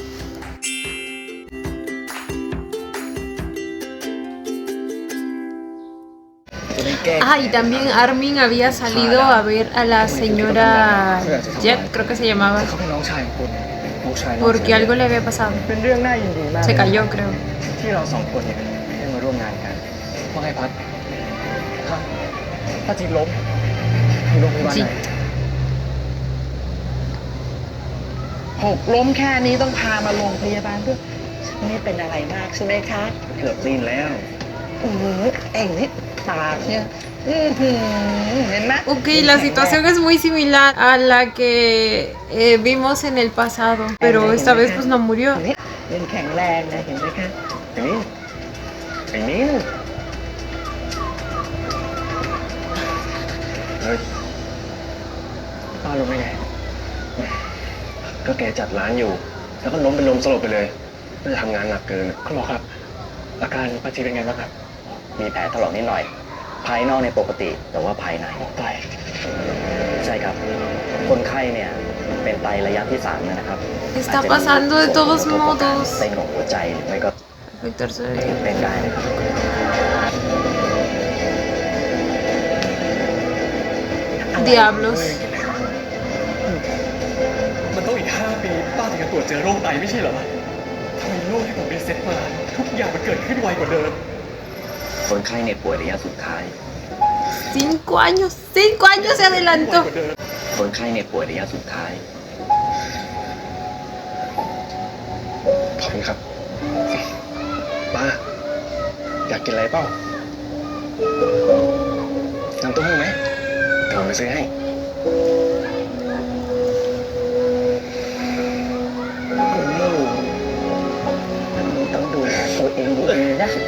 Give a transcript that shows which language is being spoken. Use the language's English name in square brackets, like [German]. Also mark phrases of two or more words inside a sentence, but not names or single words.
[Spanish] Y también Armin había salido a ver a la señora Jet, creo que se llamaba, porque algo le había pasado. Se cayó, creo. Sí. [Thai] หกล้มแค่นี้ต้องพามาโรงพยาบาลด้วยไม่เป็นอะไรมากใช่ไหมคะเกือบสิ้นแล้วเอ็งนี่ตาเนี่ย [Spanish] Ok, la situación es muy similar a la que vimos en el pasado, pero esta vez pues no murió. [Thai] ยังแข็งแรงนะเห็นไหมคะไอ้มิ้นเฮ้ยป้าลงได้ไงก็แกจัดร้านอยู่แล้วก็ล้มเป็นลมสลบไปเลยน่าจะทำงานหนักเกินคุณหมอครับอาการป้าจีเป็นไงบ้างครับมีแผลถลอกนิดหน่อยภายนอกในปกติแต่ว่าภายในไตใช่ครับคนไข้เนี่ยเป็นไตระยะที่3นะครับ [Spanish] Está pasando de todos modos. [Thai] เต้นของหัวใจหรือไม่ก็เป็นได้นะครับ [Spanish] Diablos. [Thai] มันต้องอีก5 ปีป้าถึงจะตรวจเจอโรคไตไม่ใช่เหรอทำไมโรคที่ผมรีเซ็ตมาทุกอย่างมันเกิดขึ้นไวกว่าเดิม คนไข้ในป่วยระยะสุดท้าย [Spanish] 5 años se adelantó. [Thai] คนไข้ในป่วยระยะสุดท้ายขอบคุณครับป้าอยากกินอะไรเปล่าน้ำเต้าหู้ไหมเดี๋ยวผมไปซื้อให้ต้องดูแลตัวเองดีๆนะ